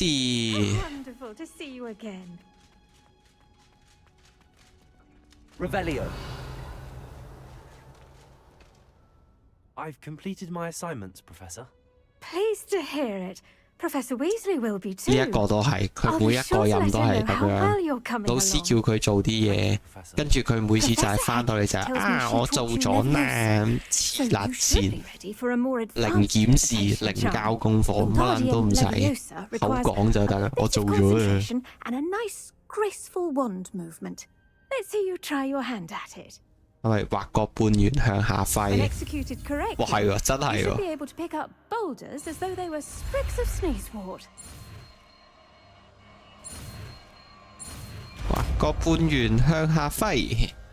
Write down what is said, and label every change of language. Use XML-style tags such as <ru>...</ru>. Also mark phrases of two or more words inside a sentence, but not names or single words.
<en>Wonderful to see you again. Revelio. I've completed my assignments, Professor. Pleased to hear it. Professor Weasley will be too.</en> <yue>呢一個都係，佢每一個任都係咁樣。老師叫佢做啲嘢，跟住佢每次就係翻到嚟就係啊，我做咗啦，黐撚線，零檢視，零交功課，乜撚都唔使，口講就得啦，我做咗啦。</yue> <en>And a nice, graceful wand movement. Let's see you try your hand at it.</en> <yue>係咪畫個半圓向下</yue> <en>When</en> <yue>揮？</yue> <en>executed correctly,</en> <yue>哇，係喎，真</yue> <en>you</en> <yue>係</yue> <en>should be</en> <yue>喎，</yue> <en>able to pick up boulders as though they were sprigs of sneezewort.</en> <yue>畫個半圓向下揮。</yue>